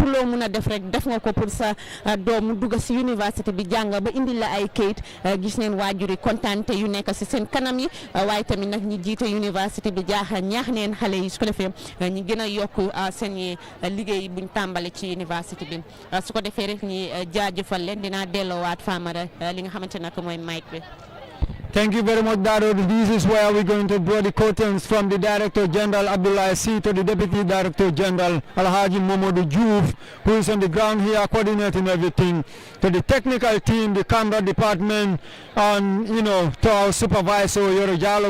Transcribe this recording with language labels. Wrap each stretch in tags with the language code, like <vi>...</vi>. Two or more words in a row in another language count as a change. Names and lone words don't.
<wo>loo mun a def rek def nga ko pour sa doomu dugg si université bi jàng ba indi la ay kayit gis neen waajuri kontaante yu nekk si seen kanam yi waaye tamit nag ñi jiite université bi ñaax neen xale yi su ko defee ñi gën a yokk seen liggéey buñ tàmbale ci université bi su ko defee rek ñi jaajëfal leen dinaa delloowaat Famara li nga xamante nag mooy mic bi.</wo> <en>Thank you very much, Daro. This is where we're going to draw the curtains from the Director General Abdullah C to the Deputy Director General Alhaji Momodu Juf, who is on the ground here coordinating everything, to the technical team, the camera department, and to our supervisor Yoro Jalo.</en>